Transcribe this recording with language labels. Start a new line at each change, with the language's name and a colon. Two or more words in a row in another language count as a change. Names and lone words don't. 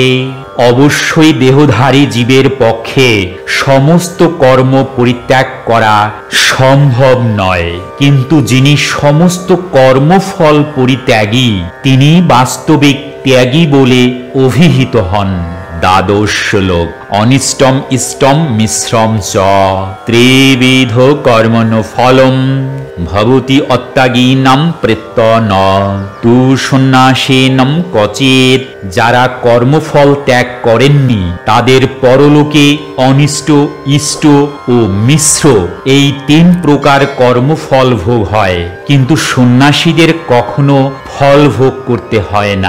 Bangla: অবশ্যই দেহধারী জীবের পক্ষে সমস্ত কর্ম পরিত্যাগ করা সম্ভব নয়, কিন্তু যিনি সমস্ত কর্মফল পরিত্যাগী তিনি বাস্তবিক ত্যাগী বলে অভিহিত হন। দ্বাদশ শ্লোক।
Sanskrit: অনিষ্টম ইষ্টম মিশ্রম চ ত্রিবিধ কর্মণ ফলম ভবতি অত্যাগীনাম প্রেত্য ন তু সন্ন্যাসীনাম কচিত।
Bangla: যারা কর্মফল ত্যাগ করেননি তাদের পরলোকে অনিষ্ট, ইষ্ট ও মিশ্র এই ৩ প্রকার কর্মফল ভোগ হয়, কিন্তু সন্ন্যাসীদের কখনো ফল ভোগ করতে হয় না।